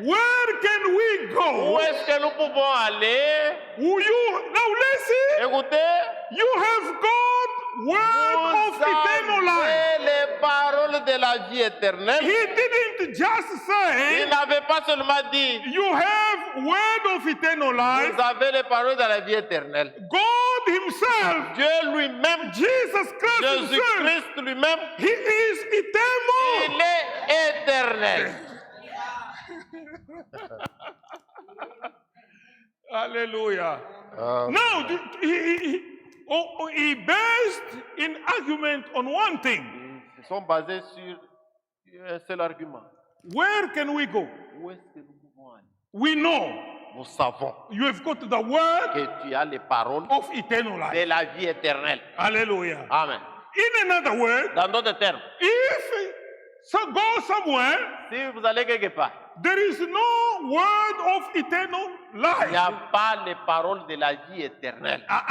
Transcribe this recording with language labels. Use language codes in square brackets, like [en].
[en] where can we [fr] où [en] go? [fr] est-ce que nous pouvons aller? [en] Will you now listen? [fr] Écoutez, [en] You have got word of [fr] vous [en] eternal life. [fr] avez les paroles de la vie éternelle. [en] He didn't just [fr] Il [en] say [fr] n'avait pas seulement dit, [en] you have word of eternal life. [fr] vous avez les paroles de la vie éternelle. [en] God Himself, [fr] Dieu lui-même, [en] Jesus Christ Himself, [fr] Jésus-Christ lui-même, [en] He is eternal. [fr] il est éternel. [en] Hallelujah. Now, he based in argument on one thing. [fr] Ils sont basés sur un seul argument. [en] Where can we go? [fr] Où est-ce que nous pouvons aller? [en] We know [fr] Nous savons [en] you have got the word [fr] que tu as les paroles [en] of eternal [fr] de [en] life. [fr] la vie éternelle. [en] Hallelujah. Amen. In another word, [fr] Dans d'autres termes, [en] if so go somewhere [fr] si vous allez quelque part [en] There is no word of eternal [fr] Il [en] life. [fr] n'y a pas les paroles de la vie éternelle.